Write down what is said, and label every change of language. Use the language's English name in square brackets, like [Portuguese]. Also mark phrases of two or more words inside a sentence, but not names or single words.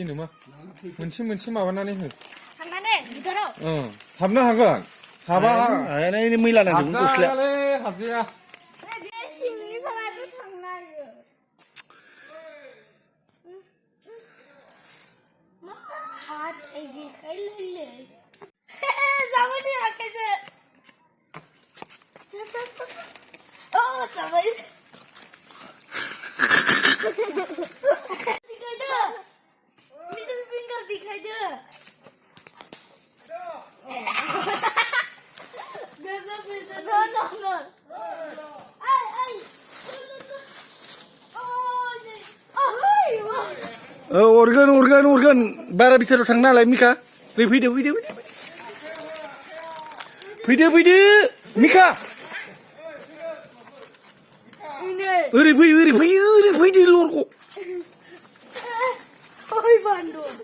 [Bodo] नामा मोनसे मोनसे माबानानै हो थांनानै गिटाराव हाबनो हागोन हाबा हानायनि मैला नांदोंमोन गस्लाया हाबजाया सिंनिफ्रायबो थांनो हायो मा हात आइदिखायलै जाबाय आखाइजों [Korean] 어 잠깐만 [Bodo] दिखाइदो [English] middle finger [Bodo] दिखाइदो गजब गजब नो आई आई अरगोन बारा बिथोराव थांनो नालाय मिका फैदो मिका ओरै फैदो लरख' ओइ बान्दो